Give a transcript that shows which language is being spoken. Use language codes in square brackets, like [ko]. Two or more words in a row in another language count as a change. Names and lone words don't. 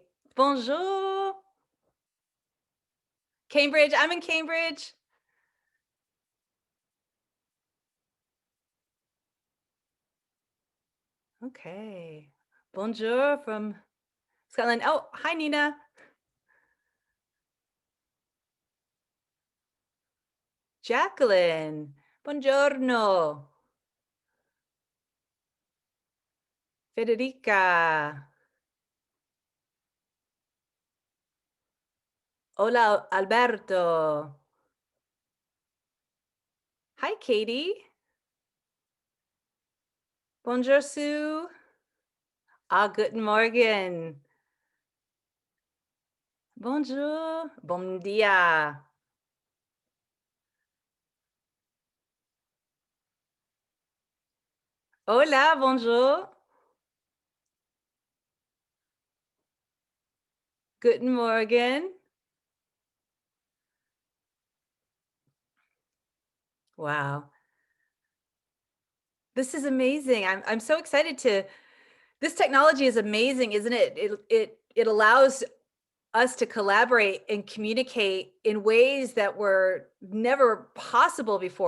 [fr] Bonjour. [en] Cambridge, I'm in Cambridge. Okay. Bonjour from Scotland. Oh, hi, Nina. Jacqueline. [it] Buongiorno. Federica. [es] Hola, Alberto. [en] Hi, Katie. Bonjour, Sue. [de] Guten Morgen. Bonjour. [pt] Bom dia. Hola, bonjour. [de] Guten Morgen. [en] Wow. This is amazing. I'm so excited to this technology is amazing, isn't it? It allows us to collaborate and communicate in ways that were never possible before.